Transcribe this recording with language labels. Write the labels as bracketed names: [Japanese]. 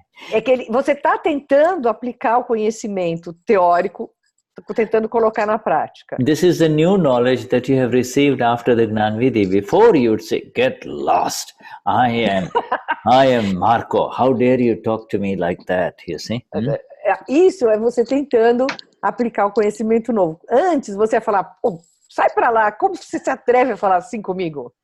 [Portuguese] É que você está tentando aplicar o conhecimento teórico, tentando colocar na prática. [English] This is the new knowledge that you have received after the Gnan Vidhi. Before you would say, get lost. I am Marco. How dare you talk to me like that, you see? [Portuguese] Isso é você tentando aplicar o conhecimento novo. Antes você ia falar, sai para lá, como você se atreve a falar assim comigo?